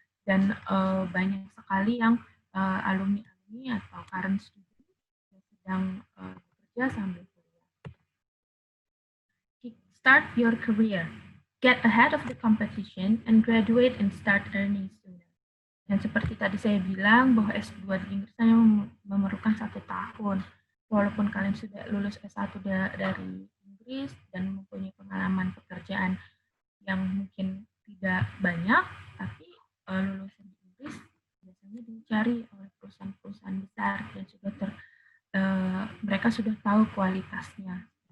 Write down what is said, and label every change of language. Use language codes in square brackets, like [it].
[id] Dan banyak sekali yang alumni-alumni atau current student yang sedang bekerja sambil kuliah. [en] Start your career. Get ahead of the competition and graduate and start earning sooner. [id] Dan seperti tadi saya bilang bahwa S2 di Inggris hanya memerlukan 1 tahun. Walaupun kalian sudah lulus S1 dari Inggris dan mempunyai pengalaman pekerjaan yang mungkin tidak banyak, tapi lulusan di Inggris biasanya dicari oleh perusahaan-perusahaan besar dan juga mereka sudah tahu kualitasnya.